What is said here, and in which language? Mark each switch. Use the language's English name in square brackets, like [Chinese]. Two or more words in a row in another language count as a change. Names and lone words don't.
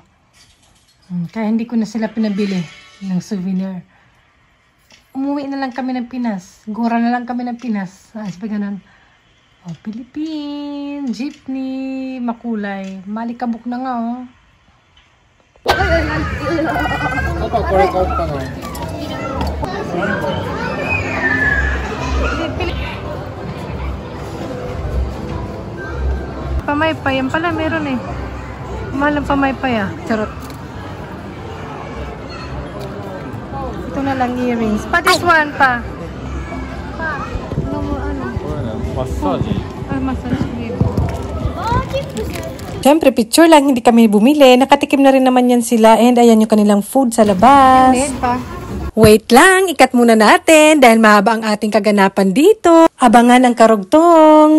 [Filipino] Kaya hindi ko na sila pinabili ng souvenir. Umuwi na lang kami ng Pinas. Gura na lang kami ng Pinas. Sabi ganun. Oh, Philippines, jeepney, makulay. Malikabok na nga, oh. Papa, [Japanese] これ買おうかな。 [Filipino] Pamaypay. Yan pala, meron eh. Mahal ang pamaypay ah. Charot. Ito na lang earrings. Pa, [English] this one [Filipino] pa. Pa, ano mo, ano? [Japanese] これね、マッサージ。 [English] Ah, massage clip. [Filipino] Siyempre, picture lang, hindi kami bumili. Nakatikim na rin naman yan sila. And ayan yung kanilang food sa labas. Wait lang, ikat muna natin dahil mahaba ang ating kaganapan dito. Abangan ang karugtong.